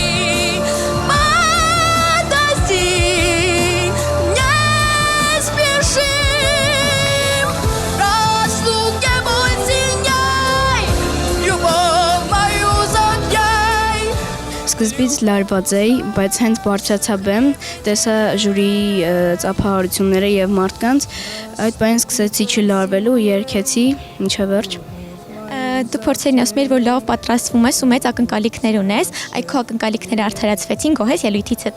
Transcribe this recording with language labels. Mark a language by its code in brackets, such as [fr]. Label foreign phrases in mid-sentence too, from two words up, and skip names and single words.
[ru] подожди, не спешим, в разлуке будь сильней, любовь мою забей. [hy] Սկզբից լարված էի, բայց հենց բարձրացա բեմ, տեսա ժյուրիի ծափահարությունները եւ մարդկանց, այդ բանից սկսեցի չլարվելու, երգեցի, ինչը վերջ։ Դու փորձերին ասում ես, որ լավ պատրաստվում ես ու մեծ ակնկալիքներ ունես, այդ քո ակնկալիքները արդարացվեցին գոհես ելույթից հետ։